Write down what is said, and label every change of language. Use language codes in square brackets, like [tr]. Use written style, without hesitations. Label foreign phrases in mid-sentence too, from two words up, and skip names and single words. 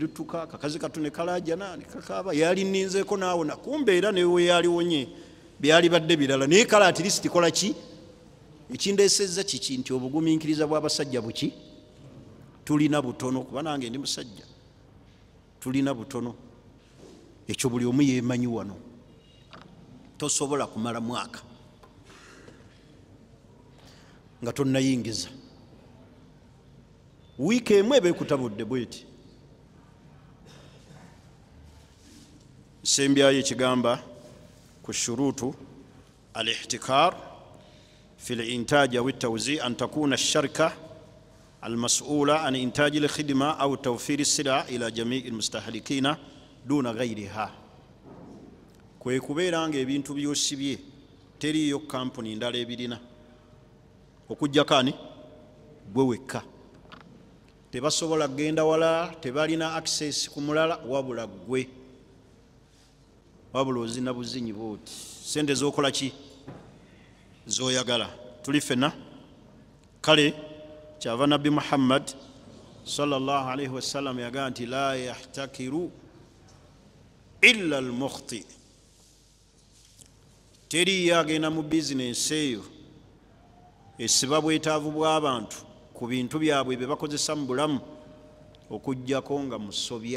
[lg] lutuka kakazi katu ne kalaajana ne kakaaba yali nninzeeko naawona kumbe era newe yaliwonye byali badde birala naye kale atirisiti kola ki ekindeesezza kiki nti obugumiikiriza bw'abasajja buki tulina butono kuba nange ndi musajja tulina butono ekyo buli omu yeemanyi wano tosobola kumala mwaka nga tonnayingiza wiiki emu eba ekutabudde bweti. Sembyayo ekigamba ku [ar] شروط الاحتكار في الإنتاج أو التوزيع أن تكون الشركة المسؤولة عن إنتاج الخدمة أو توفير السلع إلى جميع المستهلكين دون غيرها. [lg] Kwe kubeera nga ebintu byosibye teriyo kampuni ndala ebirina okujjako ani gwe wekka. Tebasobola kgenda wala, tebalina access ku mulala wabula gwe, wabula ozina buzinyi booti sente zokola ki zoyagala. Tuli fena kale kyava Nabbi Muhammad [ar] صلى الله عليه وسلم [lg] yagaa nti [ar] لا يحتكر إلا المخطئ. [lg] Teriyo agenda mu bizinensi eyo esiba bwetaavu bw'abantu ku bintu byabwe bye bakozesa mu bulamu okujjako nga musobya.